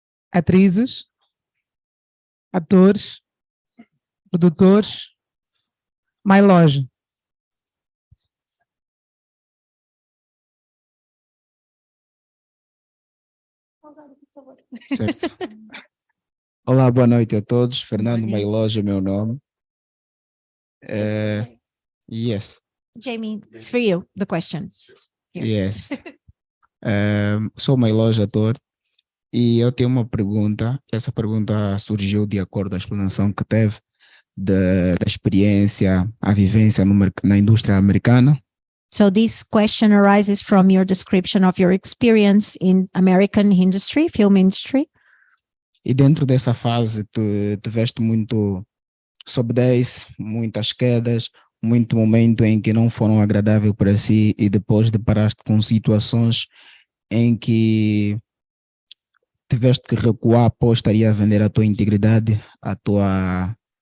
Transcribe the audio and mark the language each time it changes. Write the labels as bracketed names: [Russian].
[Portuguese] Atrizes, atores, produtores, Mailoge. Certo. Olá, boa noite a todos. Fernando Mailoge é meu nome. [English] Yes. Jamie, it's for you, the question. Yes. [Portuguese] Sou Mailoge, ator, e eu tenho uma pergunta. Essa pergunta surgiu de acordo com a explanação que teve da experiência, a vivência na indústria americana. [English] So this question arises from your description of your experience in American industry, film industry. [Portuguese] E dentro dessa fase tu tiveste muito sobe 10, muitas quedas, muito momento em que não foram agradáveis para si e depois deparaste com situações em que tiveste que recuar após estaria a vender a tua integridade, a tua